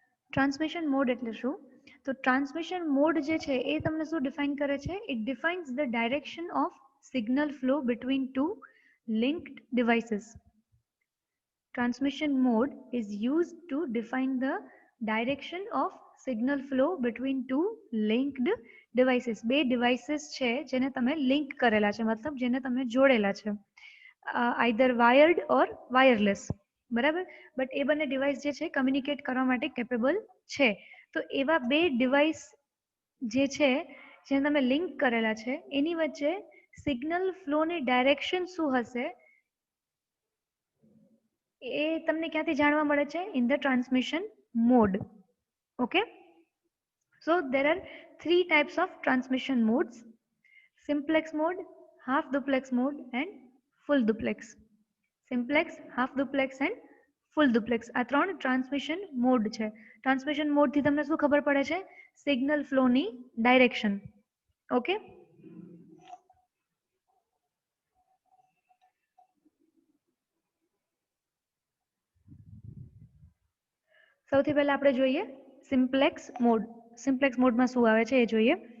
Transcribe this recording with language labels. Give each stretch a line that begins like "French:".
Gujarati: Transmission mode એટલે શું? તો ટ્રાન્સમિશન મોડ જે છે એ તમને શું ડિફાઇન કરે છે?
English: It defines the direction of signal flow between two linked devices. Transmission mode is used to define the direction of signal flow between two linked devices.
Gujarati: બે devices છે જેને તમે લિંક કરેલા છે, મતલબ જેને તમે જોડેલા છે, આઈધર વાયર્ડ ઓર વાયરલેસ, બરાબર. બટ એ બંને ડિવાઇસ જે છે કમ્યુનિકેટ કરવા માટે કેપેબલ છે. તો એવા બે ડિવાઇસ જે છે જેને તમે લિંક કરેલા છે એની વચ્ચે સિગ્નલ ફ્લોની ડાયરેક્શન શું હશે એ તમને ક્યાંથી જાણવા મળે છે?
English: In the transmission mode. Okay, so there are three types of transmission modes: simplex mode, half duplex mode and full duplex. Simplex, half duplex and full duplex,
Gujarati: આ ત્રણ ટ્રાન્સમિશન મોડ છે. ટ્રાન્સમિશન મોડ થી તમને શું ખબર પડે છે? Signal ફ્લોની direction. Okay, સૌથી પહેલા આપણે જોઈએ સિમ્પ્લેક્સ મોડ. સિમ્પ્લેક્સ મોડમાં શું આવે છે એ જોઈએ.